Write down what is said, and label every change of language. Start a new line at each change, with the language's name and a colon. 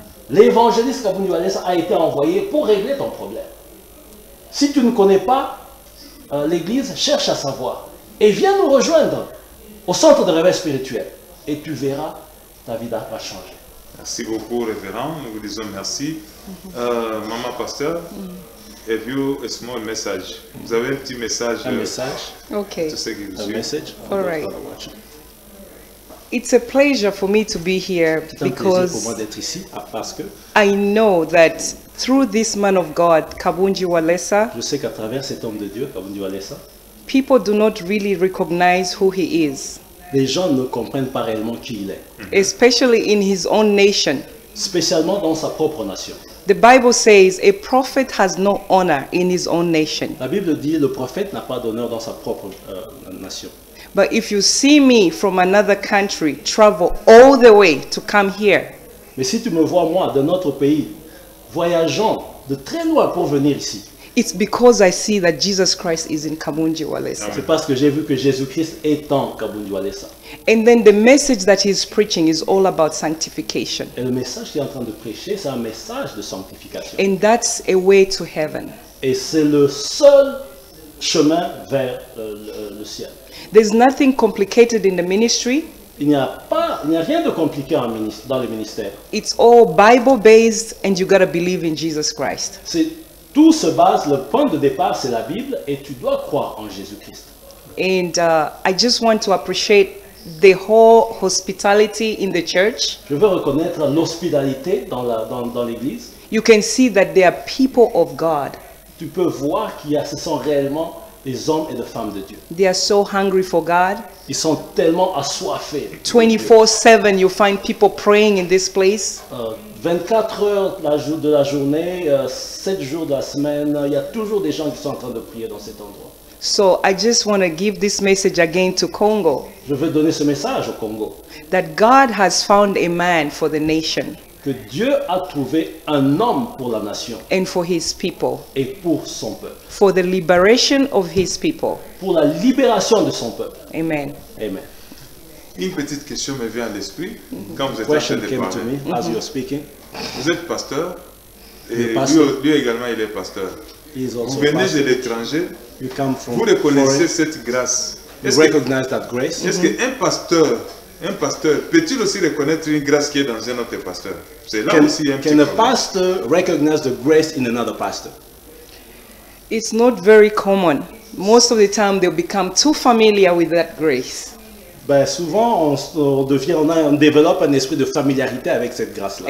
French: L'évangéliste Kabunji Walesa a été envoyé pour régler ton problème. Si tu ne connais pas l'église, cherche à savoir. Et viens nous rejoindre au centre de réveil spirituel. Et tu verras, ta vie va changer. Merci beaucoup, révérend. Nous vous disons merci.
English: Maman Pasteur, have you a small message?
French: Vous avez un petit message. Un message.
English: Okay.
French: To ceux qui vous Un suivent. message.
English: All right. It's a pleasure for me to be here
French: C'est un plaisir pour moi
English: because
French: d'être ici parce que
English: I know that through this man of God, Kabunji Walesa,
French: je sais qu'à travers cet homme de Dieu, Kabunji Walesa,
English: people do not really recognize who he is,
French: les gens ne comprennent pas réellement qui il est.
English: especially in his own nation.
French: spécialement dans sa propre nation.
English: The Bible says a prophet has no honor in his own nation.
French: La Bible dit le prophète n'a pas d'honneur dans sa propre nation.
English: But if you see me from another country travel all the way to come here,
French: Mais si tu me vois, moi, de notre pays, voyageant de très loin pour venir ici,
English: it's because I see that Jesus Christ is in Kabunji Walesa.
French: c'est parce que j'ai vu que Jésus-Christ est en Kabunji Walesa.
English: And then the message that he's preaching is all about sanctification.
French: Et le message qu'il est en train de prêcher, c'est un message de sanctification.
English: And that's a way to heaven.
French: Et c'est le seul chemin vers le ciel.
English: There's nothing complicated in the ministry.
French: Il n'y a rien de compliqué dans le ministère.
English: It's all Bible based and you got to believe in Jesus Christ.
French: Tout se base, le point de départ c'est la Bible et tu dois croire en Jésus-Christ.
English: And I just want to appreciate the whole hospitality in the church.
French: Je veux reconnaître l'hospitalité dans l'église.
English: You can see that they are people of God.
French: Tu peux voir ce sont réellement des hommes et des femmes de Dieu.
English: They are so hungry for God.
French: Ils sont tellement assoiffés.
English: 24/7 you find people praying in this place.
French: 24 heures de la journée, 7 jours de la semaine, il y a toujours des gens qui sont en train de prier dans cet endroit.
English: So I just want to give this message again to Congo.
French: Je veux donner ce message au Congo.
English: That God has found a man for the nation.
French: Que Dieu a trouvé un homme pour la nation.
English: And for his people.
French: Et pour son peuple.
English: For the liberation of his people.
French: Pour la libération de son peuple. Amen. Amen. Une petite question me vient à l'esprit quand vous êtes en train de parler.
English: As you are speaking.
French: Vous êtes pasteur et lui également il est pasteur. Vous venez de l'étranger. Vous reconnaissez cette grâce. Est-ce qu'un pasteur peut-il aussi reconnaître une grâce qui est dans un autre pasteur? C'est là aussi un petit problème.
English: Can a pastor recognize the grace in another pastor? It's not very common. Most of the time they'll become too familiar with that grace.
French: Ben, souvent on développe un esprit de familiarité avec cette grâce-là.